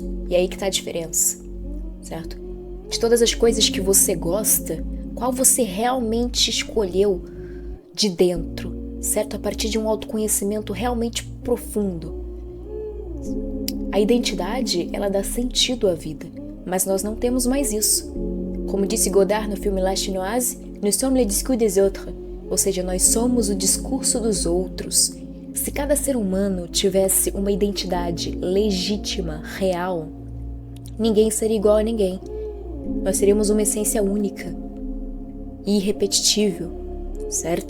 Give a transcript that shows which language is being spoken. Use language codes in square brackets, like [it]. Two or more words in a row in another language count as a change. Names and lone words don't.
[pt] E é aí que está a diferença, certo? De todas as coisas que você gosta, qual você realmente escolheu de dentro, certo? A partir de um autoconhecimento realmente profundo. A identidade, ela dá sentido à vida, mas nós não temos mais isso. Como disse Godard no filme La Chinoise, [fr] nous sommes le discours des autres, [pt] ou seja, nós somos o discurso dos outros. Se cada ser humano tivesse uma identidade legítima, real, ninguém seria igual a ninguém. Nós seríamos uma essência única e irrepetível, certo?